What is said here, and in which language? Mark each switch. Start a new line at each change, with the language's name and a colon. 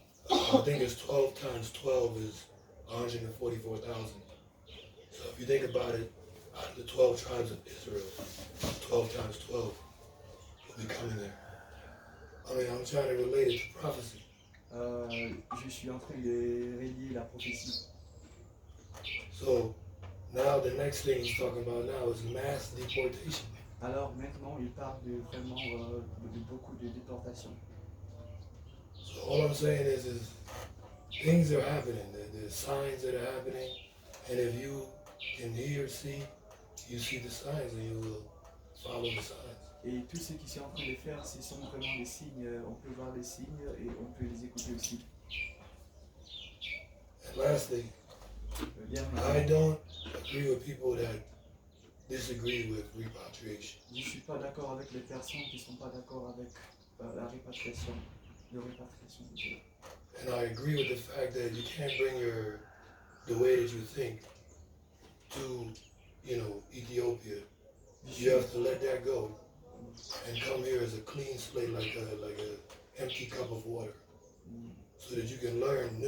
English: I think it's 12 times 12 is 144,000. So if you think about it, out of the 12 tribes of Israel, 12 times 12 will be coming there. I'm trying to relate it to prophecy.
French: Je suis en train de relier la prophétie.
English: So Now the next thing he's talking about now is mass deportation.
French: Alors maintenant, il parle vraiment de beaucoup de déportations.
English: So all I'm saying is things are happening. There's signs that are happening, and if you can hear, see, you see the signs, and you will follow the signs.
French: Et tout ce qui est en train de faire, ce sont vraiment des signes. On peut voir les signes et on peut les écouter aussi.
English: And lastly,
French: Bien,
English: I don't agree with people that disagree with repatriation.
French: je ne suis pas d'accord avec les personnes qui ne sont pas d'accord avec la répatriation, désolé.
English: And I agree with the fact that you can't bring the way that you think to, Ethiopia. You have to let that go and come here as a clean slate, like a empty cup of water, so that you can learn new.